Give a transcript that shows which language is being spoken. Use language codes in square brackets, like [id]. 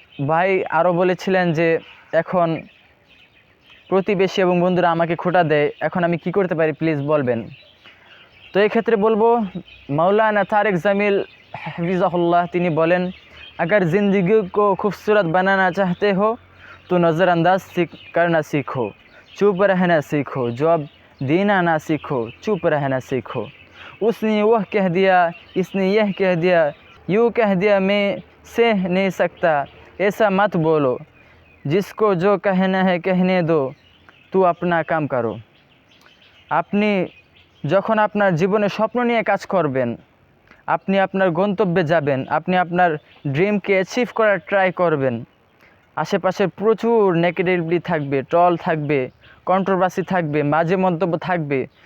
[bn] ভাই আরও বলেছিলেন যে এখন প্রতিবেশী এবং বন্ধুরা আমাকে খোঁটা দেয়, এখন আমি কি করতে পারি প্লিজ বলবেন। তো এই ক্ষেত্রে বলবো মৌলানা তারেক জামিল হাফিজাহুল্লাহ তিনি বলেন, [hi] अगर ज़िंदगी को खूबसूरत बनाना चाहते हो तो नज़रअंदाज करना सीखो, चुप रहना सीखो, जवाब देना ना सीखो, चुप रहना सीखो। उसने वह कह दिया, इसने यह कह दिया, यूँ कह दिया, मैं सह नहीं सकता, ऐसा मत बोलो, जिसको जो कहना है कहने दो, तू अपना काम करो। [bn] আপনি যখন আপনার জীবনে স্বপ্ন নিয়ে কাজ করবেন, আপনি আপনার গন্তব্যে যাবেন, আপনি আপনার ড্রিমকে অ্যাচিভ করার ট্রাই করবেন, আশেপাশে প্রচুর নেগেটিভিটি থাকবে, ট্রল থাকবে, কন্ট্রোভার্সি থাকবে, বাজে মন্তব্য থাকবে।